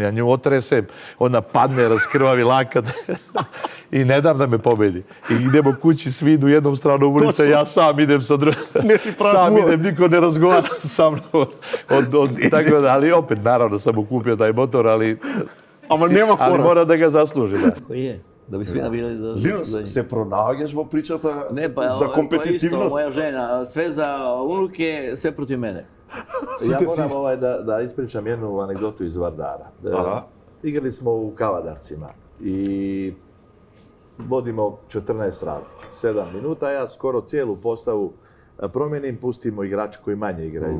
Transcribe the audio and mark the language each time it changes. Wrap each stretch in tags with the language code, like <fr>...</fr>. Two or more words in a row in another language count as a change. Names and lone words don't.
<sr>Ja nju otrese, ona padne, raskrvavi lakat i ne dam da me pobedi. I idemo kući, svi idu jednom stranu ulice, ja sam idem sa drugom. Sam idem, niko ne razgovara sa mnom. Tako da, ali opet, naravno, sam mu kupio taj motor, ali mora da ga zasluži. Koji je? Da bi svi navijali za...</sr> <mk>Лино, се пронаоѓаш во причата за</mk> <sr>To</sr> <mk>компетитивност?</mk> <sr>moja žena, sve za unuke, sve protiv mene. Ja moram da ispričam jednu anegdotu iz Vardara. Igrali smo u Kavadarcima i vodimo 14 razlike, 7 minuta. Ja skoro cijelu postavu promenim, pustimo igrače koji manje igraju.</sr>